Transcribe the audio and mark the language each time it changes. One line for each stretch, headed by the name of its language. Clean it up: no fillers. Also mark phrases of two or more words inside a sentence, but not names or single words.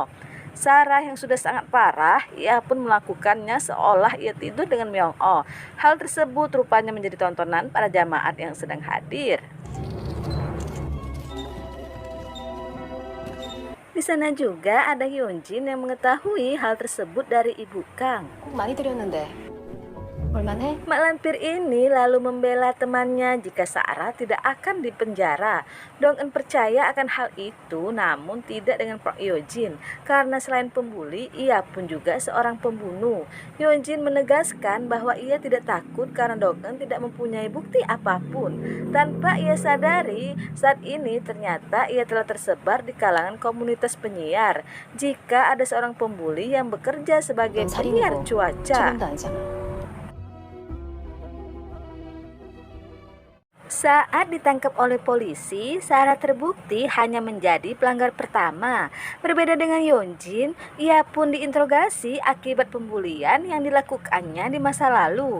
Indonesian: Sarah yang sudah sangat parah, ia pun melakukannya seolah ia tidur dengan Myung-oh. Hal tersebut rupanya menjadi tontonan para jamaat yang sedang hadir. Di sana juga ada Hyun-jin yang mengetahui hal tersebut dari ibu Kang.
Korean: 꼭 많이 들였는데 볼만해?
Indonesian: Mak lampir ini lalu membela temannya jika Sarah tidak akan dipenjara. Dong-eun percaya akan hal itu, namun tidak dengan Park Hyo-jin, karena selain pembuli, ia pun juga seorang pembunuh. Hyun-jin menegaskan bahwa ia tidak takut karena Dong-eun tidak mempunyai bukti apapun. Tanpa ia sadari, saat ini ternyata ia telah tersebar di kalangan komunitas penyiar. Jika ada seorang pembuli yang bekerja sebagai penyiar cuaca.
Korean: 죽음도 아니잖아.
Indonesian: Saat ditangkap oleh polisi, Sarah terbukti hanya menjadi pelanggar pertama. Berbeda dengan Hyun-jin, ia pun diinterogasi akibat pembulian yang dilakukannya di masa lalu.